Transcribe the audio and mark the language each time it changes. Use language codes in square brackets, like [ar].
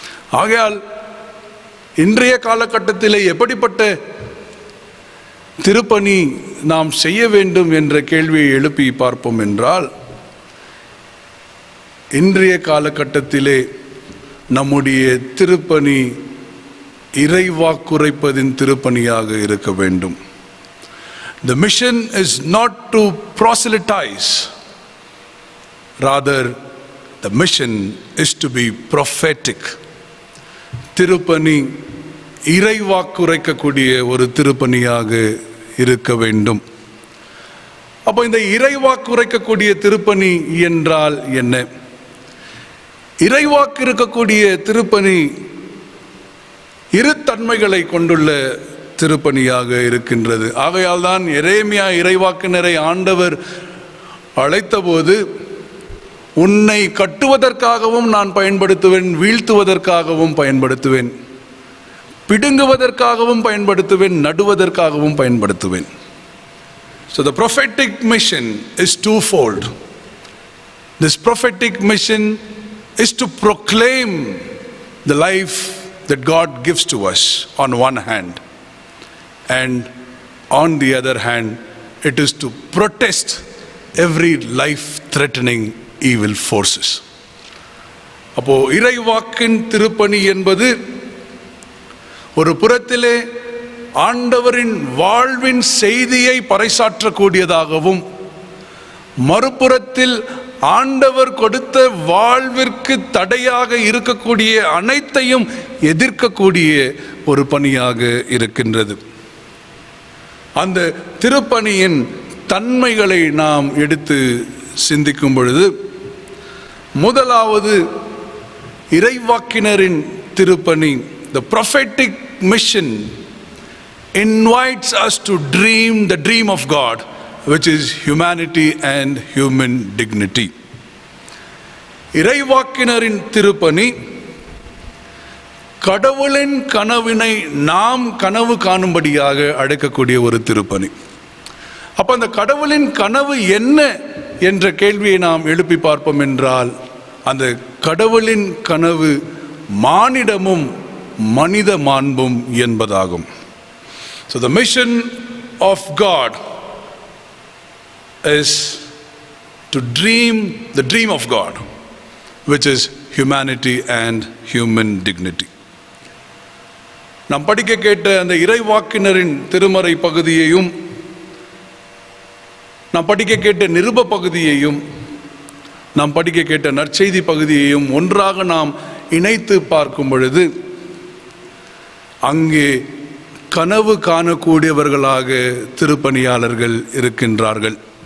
[ta] ஆகையால் இன்றைய காலகட்டத்தில் எப்படிப்பட்ட திருப்பணி நாம் செய்ய வேண்டும் என்ற கேள்வியை எழுப்பி பார்ப்போம் என்றால், இன்றைய காலகட்டத்திலே நம்முடைய திருப்பணி இறைவாக்குரைப்பதின் திருப்பணியாக இருக்க வேண்டும். [en] The mission is not to proselytize, rather the mission is to be prophetic. [ta] திருப்பணி இறைவாக்குரைக்கக்கூடிய ஒரு திருப்பணியாக இருக்க வேண்டும். அப்போ இந்த இறைவாக்குரைக்கக்கூடிய திருப்பணி என்றால் என்ன? இறைவாக்கு இருக்கக்கூடிய திருப்பணி இரு தன்மைகளை கொண்டுள்ள திருப்பணியாக இருக்கின்றது. ஆகையால் தான் எரேமியா இறைவாக்கினரை ஆண்டவர் அழைத்தபோது, உன்னை கட்டுவதற்காகவும் நான் பயன்படுத்துவேன், வீழ்த்துவதற்காகவும் பயன்படுத்துவேன், பிடுங்குவதற்காகவும் பயன்படுத்துவேன், நடுவதற்காகவும் பயன்படுத்துவேன். [en] So the prophetic mission is twofold. This prophetic mission is to proclaim the life that God gives to us on one hand, and on the other hand it is to protest every life threatening evil forces. [ta] அப்போ இறைவாக்கின் திருப்பணி என்பது ஒரு புறத்திலே ஆண்டவரின் வாழ்வின் செய்தியை பறைசாற்றக்கூடியதாகவும், மறுபுறத்தில் ஆண்டவர் கொடுத்த வாழ்விற்கு தடையாக இருக்கக்கூடிய அனைத்தையும் எதிர்க்கக்கூடிய ஒரு பணியாக இருக்கின்றது. அந்த திருப்பணியின் தன்மைகளை நாம் எடுத்து சிந்திக்கும் பொழுது, முதலாவது இறைவாக்கினரின் திருப்பணி, [en] the prophetic mission invites us to dream the dream of God, which is humanity and human dignity. [ta] இறைவாக்கினரின் திருப்பணி கடவுளின் கனவினை நாம் கனவு காணும்படியாக அழைக்கக்கூடிய ஒரு திருப்பணி. அப்ப அந்த கடவுளின் கனவு என்ன என்ற கேள்வியை நாம் எழுப்பி பார்ப்போம் என்றால், அந்த கடவுளின் கனவு மானிடமும் மனித மாண்பும் என்பதாகும். [en] So the mission of God is to dream the dream of God, which is humanity and human dignity. [ta] நாம் படிக்க கேட்ட அந்த இறைவாக்கினரின் திருமறை பகுதியையும், நாம் படிக்க கேட்ட நிருப பகுதியையும், நாம் படிக்க கேட்ட நற்செய்தி பகுதியையும் ஒன்றாக நாம் இணைத்து பார்க்கும் பொழுது, அங்கே கனவு காணக்கூடியவர்களாக திருப்பணியாளர்கள் இருக்கின்றார்கள்.